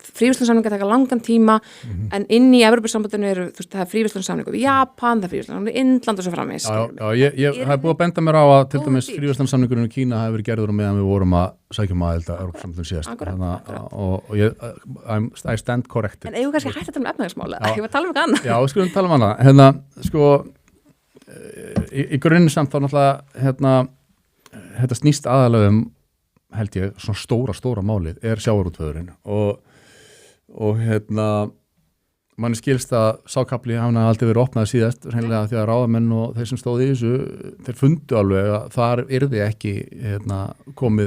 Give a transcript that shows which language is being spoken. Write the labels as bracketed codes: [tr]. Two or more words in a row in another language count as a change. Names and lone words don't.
[is] Fríverslunarsamninga taka langan tíma en inn í Evrópusambandinu eru, þú veist, það er fríverslunarsamningu við Japan, það er fríverslunarsamningu við Indland og svo framvegis. Það er búið að benda mér á að til dæmis fríverslunarsamningurinn í Kína hafi verið gerður meðan við vorum að sækjum aðild að Evrópusambandinu síðast. [en] Og I stand corrected. [is] En eigum kannski hægt að tala um efnahagsmála? Ég var að tala um eitthvað annað. Já, við skulum tala um annað. Sko, í grunninn samt þá náttúrulega þetta snýst aðalega held ég, svona stóra málið er sjávarútvegurinn og manni skilst að sákapli hafði aldrei verið opnað síðast hreinlega því að ráðamenn og þeir sem stóði í þessu þeir fundu alveg að þar yrði ekki komið